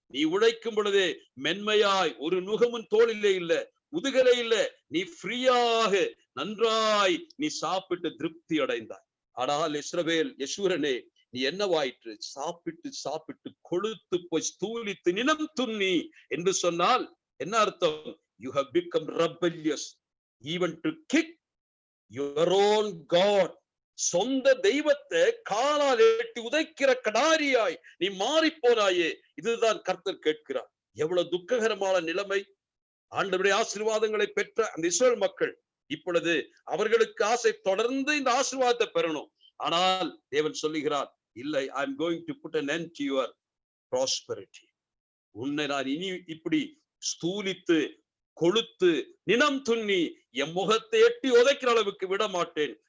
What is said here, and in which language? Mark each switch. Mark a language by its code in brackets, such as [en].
[ta] நீ உழைக்கும் பொழுதே மென்மையாய், ஒரு நுகமும் தோளிலே இல்ல, முதுகலை இல்ல, நீ ஃப்ரீயாக நன்றாய் நீ சாப்பிட்டு திருப்தி அடைந்தாய். ஆனால் இஸ்ரவேல், யசூரனே நீ என்னவாயிற்று? சாப்பிட்டு சாப்பிட்டு கொழுத்து போய் ஸ்தூலித்து நினம் துண்ணி என்று சொன்னால் என்ன அர்த்தம்? [en] You have become rebellious even to kick your own God. [ta] சொந்த தெய்வத்தை காலால் எட்டி உதைக்கிற கடாரியாய் நீ மாறி போனாயே. இதுதான் கர்த்தர் கேட்கிறார். எவ்வளவு துக்ககரமான நிலைமை! ஆண்டவருடைய ஆசீர்வாதங்களை பெற்ற அந்த இஸ்ரவேல் மக்கள் இப்பொழுது அவர்களுக்கு ஆசை தொடர்ந்து இந்த ஆசீர்வாதத்தை பெறணும். ஆனால் தேவன் சொல்லுகிறார், இல்லை, [en] I am going to put an end to your prosperity. [ta] உன்னை நான் இனி இப்படி ஸ்தூலித்து கொழுத்து நினம் துண்ணி என் முகத்தை எட்டி உதைக்கிற அளவுக்கு விட மாட்டேன்.